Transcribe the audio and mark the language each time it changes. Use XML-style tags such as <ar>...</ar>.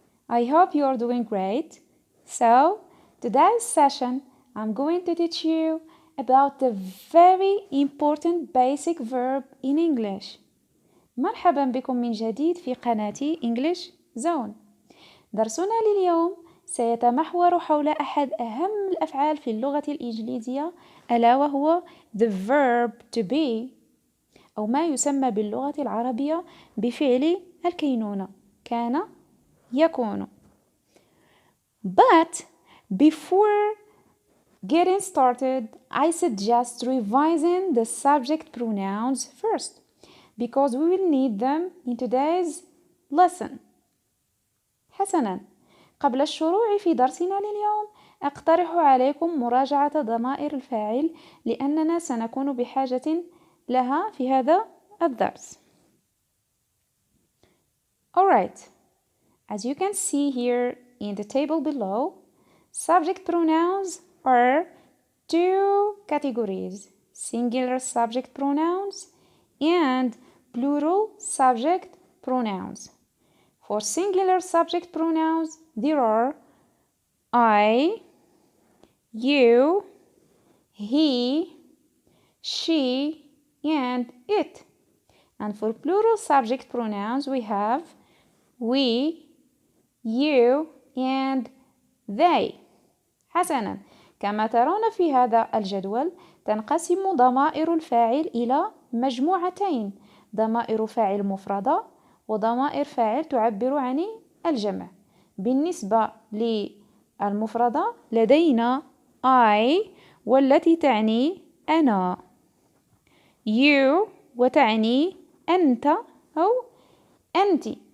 <en>I hope you are doing great. So, today's session I'm going to teach you about the very important basic verb in English.</en> <ar>مرحبا بكم من جديد في قناتي English Zone. درسنا لليوم سيتمحور حول أحد أهم الأفعال في اللغة الإنجليزية ألا وهو</ar> <en>the verb to be</en> <ar>أو ما يسمى باللغة العربية بفعل الكينونة كان يكون.</ar> <en>But before getting started, I suggest revising the subject pronouns first because we will need them in today's lesson.</en> <ar>حسناً، قبل الشروع في درسنا لليوم أقترح عليكم مراجعة ضمائر الفاعل لأننا سنكون بحاجة لها في هذا الدرس.</ar> <en>Alright, as you can see here in the table below, subject pronouns are two categories: singular subject pronouns and plural subject pronouns. For singular subject pronouns, there are I, you, he, she, and it. And for plural subject pronouns, we have we, you, and they.</en> <ar>حسناً، كما ترون في هذا الجدول تنقسم ضمائر الفاعل إلى مجموعتين: ضمائر فاعل مفردة وضمائر فاعل تعبر عن الجمع. بالنسبة للمفردة لدينا I والتي تعني أنا، you وتعني أنت أو أنت،</ar>